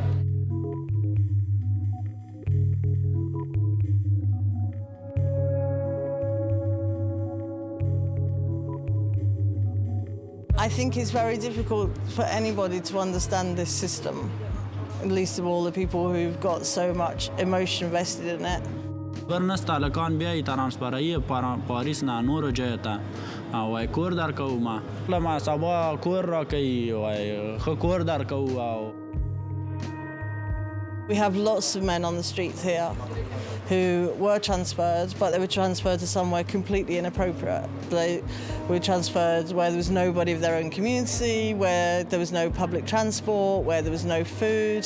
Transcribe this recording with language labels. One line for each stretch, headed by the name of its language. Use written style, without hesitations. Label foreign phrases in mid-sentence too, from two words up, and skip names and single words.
English: I think it's very difficult for anybody to understand this system, at least of all the people who've got so much emotion vested in it.
Pashto: ورنسته هلکان بیایي ترانسفرایي پاریس نه نورو جایو ته وایي کور درکوو ما سبا کور راکوي وایي ښه کور درکوو او
English: We have lots of men on the streets here who were transferred, but they were transferred to somewhere completely inappropriate. They were transferred where there was nobody of their own community, where there was no public transport, where there was no food.